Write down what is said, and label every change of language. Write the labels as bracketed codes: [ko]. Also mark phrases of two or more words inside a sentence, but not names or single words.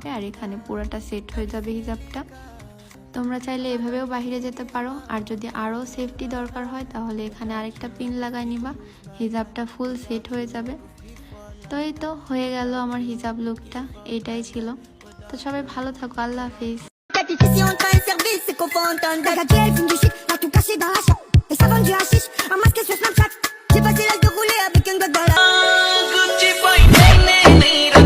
[bn] আর এখানে পুরাটা সেট হয়ে যাবে হিজাবটা। তোমরা চাইলে এভাবেও বাইরে যেতে পারো। আর যদি আরও সেফটি দরকার হয় তাহলে এখানে আরেকটা পিন লাগাই নিবা, হিজাবটা ফুল সেট হয়ে যাবে। তো এই তো হয়ে গেল আমার হিজাব লুকটা, এটাই ছিল। তো সবাই ভালো থাকো, আল্লাহ হাফিজ। [fr] Si on t'a un service, c'est qu'on fait entendre. La gueule, fume du shit, a tout caché dans la chatte. Et ça vend du hashish, un masque sur Snapchat. J'ai passé l'âge de rouler avec un gars dans la...